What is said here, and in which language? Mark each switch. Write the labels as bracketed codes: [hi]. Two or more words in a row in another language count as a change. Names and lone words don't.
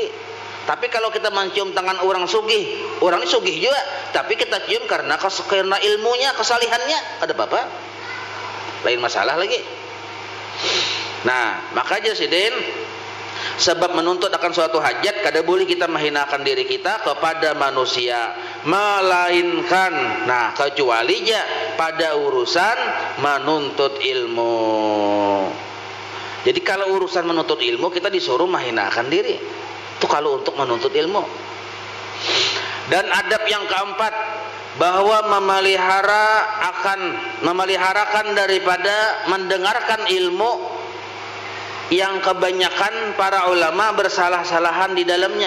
[id] Tapi kalau kita mencium tangan orang sugih, orang ini sugih juga, tapi kita cium karena ilmunya, kesalihannya, ada apa-apa? Lain masalah lagi. Nah, makanya sidin, sebab menuntut akan suatu hajat, kada boleh kita menghinakan diri kita kepada manusia, melainkan, nah kecuali ja pada urusan menuntut ilmu. Jadi kalau urusan menuntut ilmu kita disuruh menghinakan diri. Itu kalau untuk menuntut ilmu. Dan adab yang keempat, bahwa memeliharakan daripada mendengarkan ilmu yang kebanyakan para ulama bersalah-salahan di dalamnya.